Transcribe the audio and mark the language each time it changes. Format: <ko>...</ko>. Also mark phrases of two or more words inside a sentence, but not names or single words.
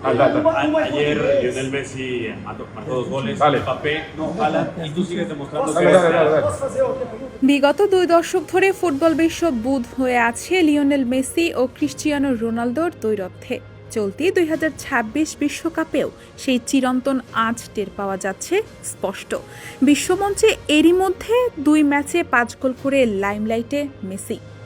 <es>Ayer Lionel Messi marcó 2 goles, Dale. Mbappé, no, Haaland, y tú sigues demostrando que Dale, dale, eres dale.</es> <bn>বিগত 2 দশক ধরে ফুটবল বিশ্ব বুঁদ হয়ে আছে লিওনেল মেসি ও ক্রিস্টিয়ানো রোনালদোর দ্বৈরথে। চলতি 2026 বিশ্বকাপেও সেই চিরন্তন আঁচ টের পাওয়া যাচ্ছে স্পষ্ট। বিশ্বমঞ্চে এরই মধ্যে 2 ম্যাচে 5 গোল করে লাইমলাইটে মেসি।</bn>